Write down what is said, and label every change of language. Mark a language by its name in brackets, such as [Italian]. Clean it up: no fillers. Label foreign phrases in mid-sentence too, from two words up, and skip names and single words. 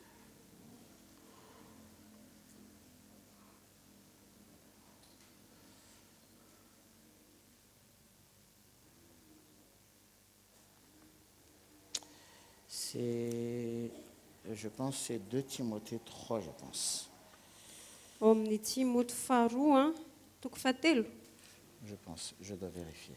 [French] Je pense que c'est 2 Timothée 3, je pense. [Malagasy] Ao amin'ny Timoty faharoa, toko fahatelo. [French] Je pense, je dois vérifier.